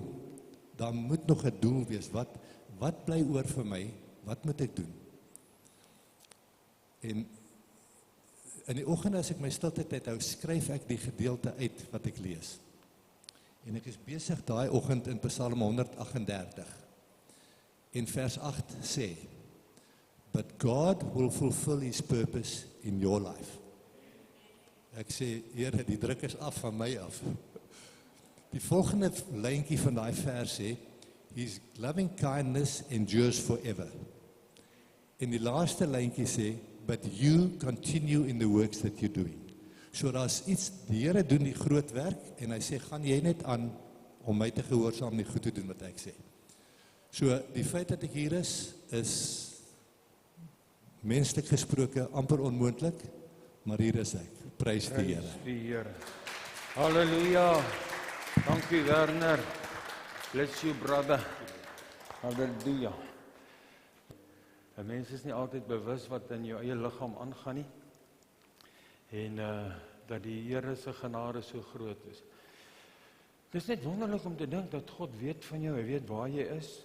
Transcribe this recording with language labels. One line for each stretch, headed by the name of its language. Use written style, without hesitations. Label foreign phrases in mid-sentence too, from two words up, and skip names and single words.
Afrikaans: Daar moet nog 'n doel wees, wat bly oor vir my, wat moet ek doen? En in die oggend as ek my stilte tyd hou, skryf ek die gedeelte uit wat ek lees. En ek is besig daai oggend in Psalm 138. En vers 8 sê,
English: But God will fulfill his purpose in your life.
Afrikaans: Ek sê, Here, die druk is af van my af. Die volgende lyntjie van daai vers sê,
English: His loving kindness endures forever.
Afrikaans: En die laaste lyntjie sê,
English: But you continue in the works that you're doing.
Afrikaans: So daar's iets, die Here doen die groot werk, en hy sê, gaan jy net aan om my te gehoorsaam en die goed te doen wat ek sê. So die feit dat ek hier is menslik gesproke amper onmoontlik, maar hier is ek. Prys die Here. Prys die Here. Halleluja. Dankie Werner.
English: Bless you brother.
Afrikaans: Halleluja. 'n Mens is nie altyd bewus wat in jou eie liggaam aangaan nie. En dat die Here se genade so groot is. Dit is net wonderlik om te dink dat God weet van jou, hy weet waar jy is.